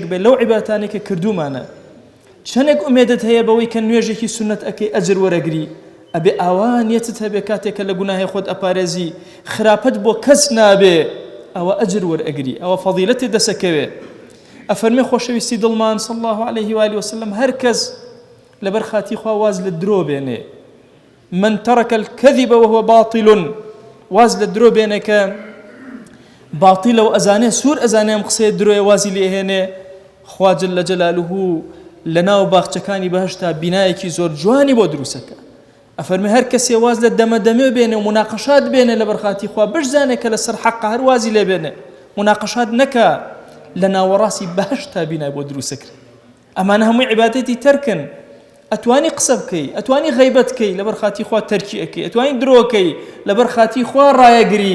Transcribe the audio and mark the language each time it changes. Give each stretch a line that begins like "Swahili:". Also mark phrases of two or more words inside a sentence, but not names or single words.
Central Kurdish: بێ لەو عیبادەتانێک کە کردومانە چەندێک ئومێدت هەیە بەوەی کە نوێژێکی سونەت ئەکەی ئەجر وەرەگری ئەبێ ئاوانیەتت هەبێ کاتێکە لە گوناهی خۆت ئەپارێزی خراپەت بۆ کەس نابێ ئەوە ئەجر وەرئەگری ئەوە فەضیلەتی دەسەکەوێ ئەفەرمێ خۆشەویستی دڵمان
Arabic: صلی الله عليه و آله وسلم
Central Kurdish: هەر کەس لەبەر خاتی خوا واز لە درۆ بێنێ
Arabic: من ترك الكذب وهو باطل
Central Kurdish: واز لە درۆ بێنێ کە باطیلە و ئەزانێ سوور ئەزانێ ئەم قسەیە درۆیە وازی لێهێنێ خوا
Arabic: جەل جەلالوه
Central Kurdish: لەناو باخچەکانی بەهشتا بینایەکی زۆر جوانی بۆ دروستەکە ئەفەرمێ هەر کەسێ واز لە دەمەدەمێ بێنێ و مناقەشات بێنێ لەبەر خاتی خوا بشزانێ کە لەسەر حەق هەر وازی لێ بێنێ مناقەشات نەکا لە ناوەڕاستی بەهشتا بینای بۆ دروستەکرێ ئەمانە هەمووی عیبادەتی تەرکن ئەتوانی قسە بکەی ئەتوانی غەیبەت بکەی لەبەر خاتی خوا تەرکی ئەکەی ئەتوانی درۆکەی لەبەر خاتی خوا ڕایەگری